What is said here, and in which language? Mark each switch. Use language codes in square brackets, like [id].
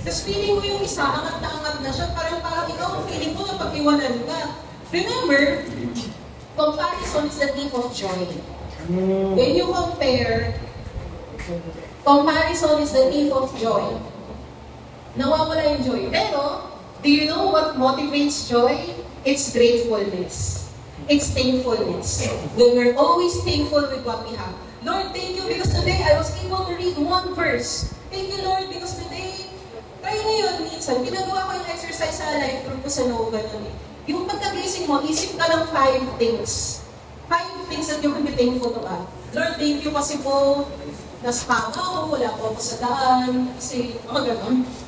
[tl] Tapos feeling mo yung isa, angat na siya, parang ikaw ang feeling mo na pag-iwanan ka. [en] Remember, comparison is the thief of joy. When you compare, comparison is the thief of joy. [tl] Nawawala yung joy. [en] Pero, do you know what motivates joy? It's gratefulness. It's thankfulness. When we're always thankful with what we have. Lord, thank you because today I was able to read one verse. Thank you, Lord, because today, [tl] tayo ngayon, minsan, pinagawa ko yung exercise sa life group ko sa Nova nun eh. Yung pagkagising mo, isip ka ng 5 things. [en] 5 things that you can be thankful about. [tl] Lord, [en] thank you [tl] kasi po, naspama ako, wala po ako sa daan, kasi mga ganun.